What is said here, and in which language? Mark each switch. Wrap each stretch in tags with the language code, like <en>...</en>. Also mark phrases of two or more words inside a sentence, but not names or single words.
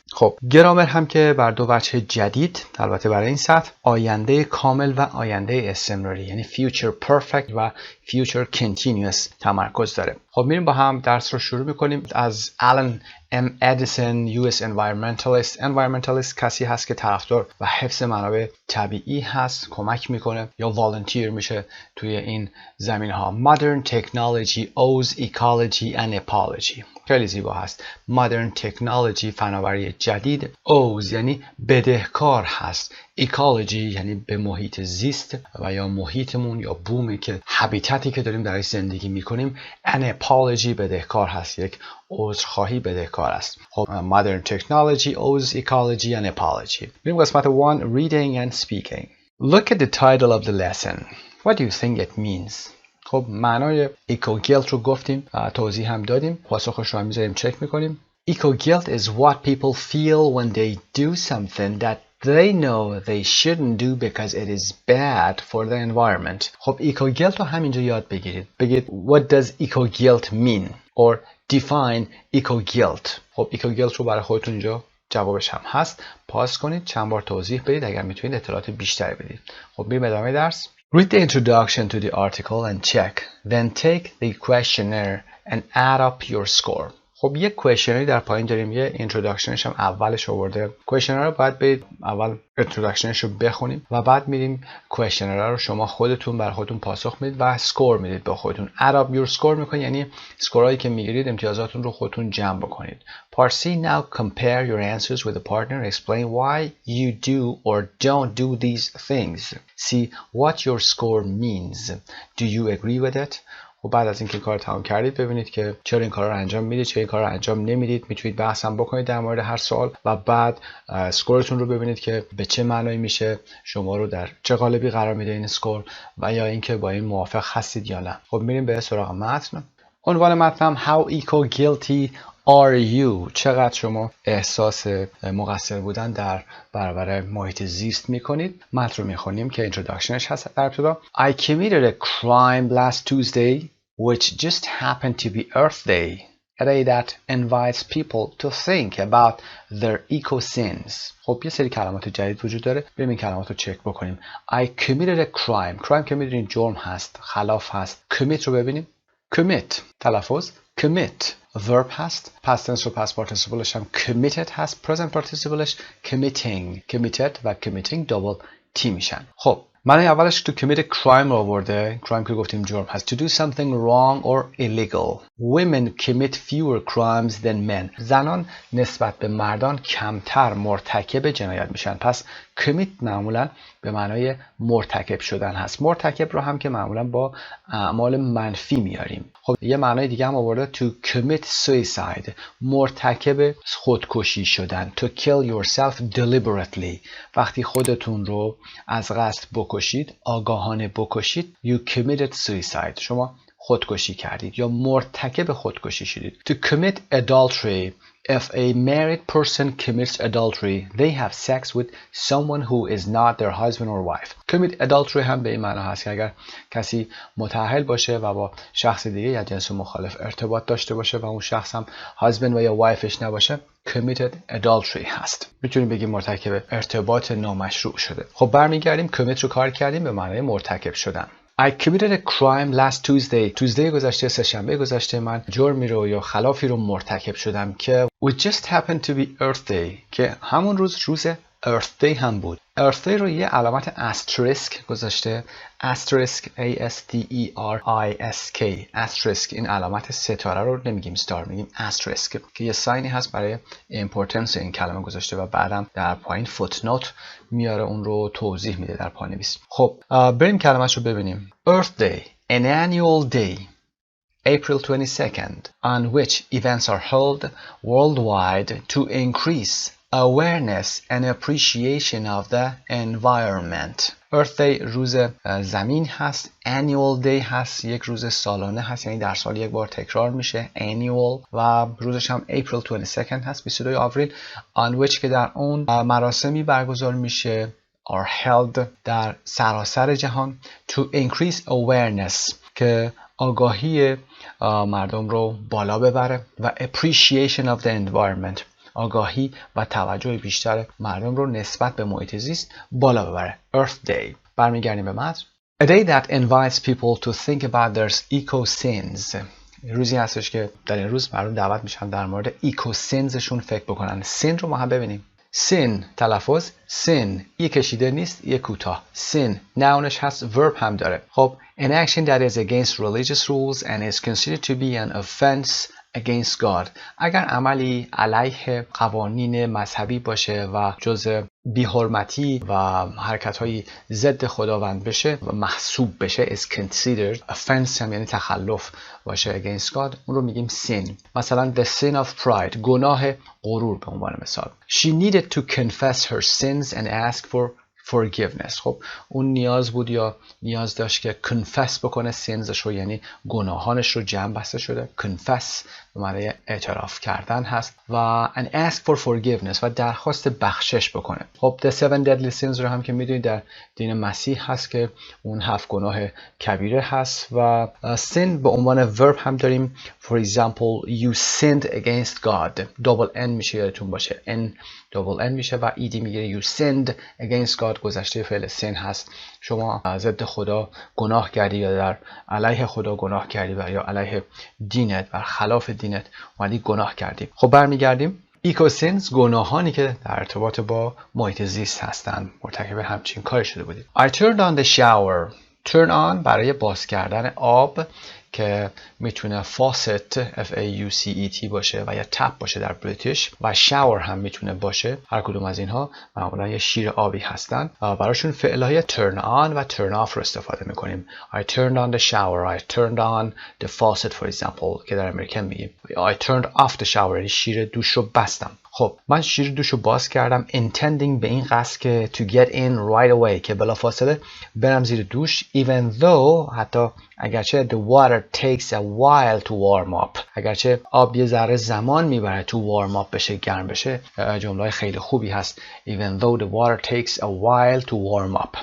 <fa>خب گرامر هم که بر دو وجه جدید البته برای این سطح، آینده کامل و آینده استمراری، یعنی</fa> <en>future perfect</en> <fa>و</fa> <en>future continuous</en> <fa>تمرکز داره. خب میریم با هم درس رو شروع میکنیم. از آلن ام ادیسون،</fa> <en>US environmentalist</en> <fa>کسی هست که طرفدار و حفظ منابع طبیعی هست، کمک میکنه یا والنتیر میشه توی این زمینه ها.</fa> <en>Modern technology owes ecology and ecology.</en> <fa>خیلی زیبا هست.</fa> <en>Modern technology</en> <fa>فناوری جدید، owes یعنی بدهکار هست، ecology یعنی به محیط زیست و یا محیطمون یا بومی که هابیتاتی که داریم درش زندگی میکنیم.</fa> <en>an apology</en> <fa>بدهکار هست، یک عذرخواهی بدهکار است.</fa> <en>خب modern technology owes ecology and apology.</en> <fa>بریم قسمت</fa> <en>1 reading and speaking. Look at the title of the lesson. What do you think it means?</en> <fa>خب معنای</fa> <en>eco guilt</en> <fa>رو گفتیم، توضیح هم دادیم، پاسخش رو هم میذاریم چک میکنیم.</fa> <en>Eco guilt is what people feel when they do something that they know they shouldn't do because it is bad for the environment.</en> <fa>خب</fa> <en>eco guilt</en> <fa>رو همینجا یاد بگیرید.</fa> <en>بگید what does eco guilt mean or define eco guilt.</en> <fa>خب</fa> <en>eco guilt</en> <fa>رو برای خودتون اینجا جوابش هم هست. پاس کنید، چند بار توضیح بدید اگر میتونید اطلاعات بیشتری بدید. خب بریم ادامه درس.</fa> <en>Read the introduction to the article and check. Then take the questionnaire and add up your score.</en> <fa>خب یک کوئسشنری در پایین داریم، یه اینتروداکشنش هم اولش آورده. کوئسشنر رو باید برید اول اینتروداکشنش رو بخونیم و بعد میریم کوئسشنر رو شما خودتون برای خودتون پاسخ میدید و سکور میدید به خودتون.</fa> <en>add up your score</en> <fa>میکنید، یعنی سکورایی که میگیرید امتیازاتون رو خودتون جمع بکنید.</fa> <en>Part C, now compare your answers with a partner. Explain why you do or don't do these things. See what your score means. Do you agree with it?</en> <fa>و بعد از اینکه کار تمام کردید ببینید که چرا این کارا رو انجام میدید، چرا این کارا رو انجام نمیدید. میتونید بحث هم بکنید در مورد هر سوال و بعد اسکورتون رو ببینید که به چه معنایی میشه، شما رو در چه قالبی قرار میده این اسکور و یا اینکه با این موافق هستید یا نه. خب میریم به سراغ متن. عنوان متنم</fa> <en>How eco guilty are you؟</en> <fa>چقدر شما احساس مقصر بودن در برابر محیط زیست میکنید. متن رو میخونیم که اینتروداکشنش هست در ابتدا.</fa> <en>I committed a crime last Tuesday which just happened to be Earth Day. A day that invites people to think about their eco sins.</en> <fa>خب یه سری کلمات جدید وجود داره، بریم این کلمات رو چک بکنیم.</fa> <en>I committed a crime.</en> <fa>crime که میدونید جرم هست، خلاف هست. commit رو ببینیم.</fa> <en>commit تلفظ commit verb هست، past tense و past participleش هم committed هست، present participleش committing.</en> <fa>committed و</fa> <en>committing double T</en> <fa>میشن. خب معنی اولش</fa> <en>to commit a crime</en> <fa>رو آورده. crime که گفتیم جرم هست.</fa> <en>to do something wrong or illegal. women commit fewer crimes than men.</en> <fa>زنان نسبت به مردان کمتر مرتکب جنایت میشن. پس commit معمولا به معنای مرتکب شدن هست. مرتکب رو هم که معمولا با اعمال منفی میاریم. خب یه معنای دیگه هم آورده</fa> <en>to commit suicide.</en> <fa>مرتکب خودکشی شدن.</fa> <en>to kill yourself deliberately.</en> <fa>وقتی خودتون رو از قصد بکشید، آگاهانه بکشید،</fa> <en>you committed suicide.</en> <fa>شما خودکشی کردید یا مرتکب خودکشی شدید.</fa> <en>to commit adultery. If a married person commits adultery, they have sex with someone who is not their husband or wife. commit adultery</en> <fa>هم به این معنا هست که اگر کسی متأهل باشه و با شخص دیگه یا جنس مخالف ارتباط داشته باشه و اون شخص هم husband و یا وایفش نباشه،</fa> <en>committed adultery هست.</en> <fa>میتونیم بگیم مرتکب ارتباط نامشروع شده. خب برمیگردیم commit رو کار کردیم به معنای مرتکب شدن.</fa> <en>I committed a crime last Tuesday.</en> <fa>توزدی گذشته، سه‌شنبه گذشته من جرمی رو یا خلافی رو مرتکب شدم که</fa> <en>it just happened to be Earth Day</en> <fa>که همون روز Earth Day هم بود. Earth Day رو یه علامت استریسک گذاشته. استریسک A-S-T-E-R-I-S-K. استریسک این علامت ستاره رو نمیگیم ستار، میگیم استریسک که یه ساینی هست برای importance این کلمه گذاشته و بعدم در پایین فوتنوت میاره اون رو توضیح میده در پانویس. خب بریم کلمه‌اش رو ببینیم.</fa> <en>Earth Day, an annual day, April 22nd, on which events are held worldwide to increase awareness and appreciation of the environment.</en> <fa>Earth Day روز زمین هست.</fa> <en>Annual Day</en> <fa>هست، یک روز سالانه هست، یعنی در سال یک بار تکرار میشه. Annual و روزش هم April 22nd هست، 22 آوریل.</fa> <en>On which</en> <fa>که در اون مراسمی برگزار میشه</fa> <en>are held</en> <fa>در سراسر جهان</fa> <en>to increase awareness</en> <fa>که آگاهی مردم رو بالا ببره و</fa> <en>appreciation of the environment</en> <fa>آگاهی و توجه بیشتر مردم رو نسبت به محیط زیست بالا ببره. Earth Day. برمیگردیم به متن.</fa> <en>A day that invites people to think about their eco-sins.</en> <fa>روزی هستش که در این روز مردم دعوت میشن در مورد eco-sinsشون فکر بکنن. sin رو ما هم ببینیم. sin تلفظ sin یه کشیده نیست، یه کوتاه. sin nounش هست، verb هم داره.</fa> <en>خب an action that is against religious rules and is considered to be an offense against God.</en> <fa>اگر عملی علیه قوانین مذهبی باشه و جزء بی‌حرمتی و حرکت‌های ضد خداوند بشه و محسوب بشه</fa> <en>is considered.</en> <fa>offense هم یعنی تخلف باشه</fa> <en>against God،</en> <fa>اون رو میگیم sin.</fa> <en>مثلا the sin of pride،</en> <fa>گناه غرور به عنوان مثال.</fa> <en>She needed to confess her sins and ask for forgiveness.</en> <fa>خب اون نیاز بود یا نیاز داشت که confess بکنه sins رو، یعنی گناهانش رو جمع بسته شده. confess به معنی اعتراف کردن هست و</fa> <en>and ask for forgiveness</en> <fa>و درخواست بخشش بکنه. خب</fa> <en>the 7 deadly sins</en> <fa>رو هم که میدونید در دین مسیح هست که اون 7 گناه کبیره هست و sin به عنوان verb هم داریم.</fa> <en>for example you sinned against God. double n</en> <fa>میشه، یادتون باشه n double n میشه و ed میگیره.</fa> <en>you sinned against God</en> <fa>گذشته فعل</fa> <en>sin هست.</en> <fa>شما ضد خدا گناه کردی یا در علیه خدا گناه کردی و یا علیه دینت و خلاف دینت اومدی گناه کردی. خب برمیگردیم. eco-sins گناهانی که در ارتباط با محیط زیست هستند، مرتکب همچین کاری شده بودید.</fa> <en>I turned on the shower. turn on</en> <fa>برای باز کردن آب که میتونه faucet F-A-U-C-E-T باشه و یا تپ باشه در بریتیش و shower هم میتونه باشه. هر کدوم از اینها معمولا یه شیر آبی هستن. براشون فعلهای</fa> <en>turn on</en> <fa>و</fa> <en>turn off</en> <fa>رو استفاده میکنیم.</fa> <en>I turned on the shower. I turned on the faucet for example</en> <fa>که در امریکن میگیم.</fa> <en>I turned off the shower،</en> <fa>شیر دوش رو بستم. خب من شیر دوش رو باز کردم intending به این قصد که</fa> <en>to get in right away</en> <fa>که بلافاصله برم زیر دوش</fa> <en>even though</en> <fa>حتی اگرچه</fa> <en>the water takes a while to warm up.</en> <fa>اگرچه آب یه ذره زمان میبره</fa> <en>to warm up</en> <fa>بشه، گرم بشه. جمله خیلی خوبی هست.</fa> <en>even though the water takes a while to warm up.</en>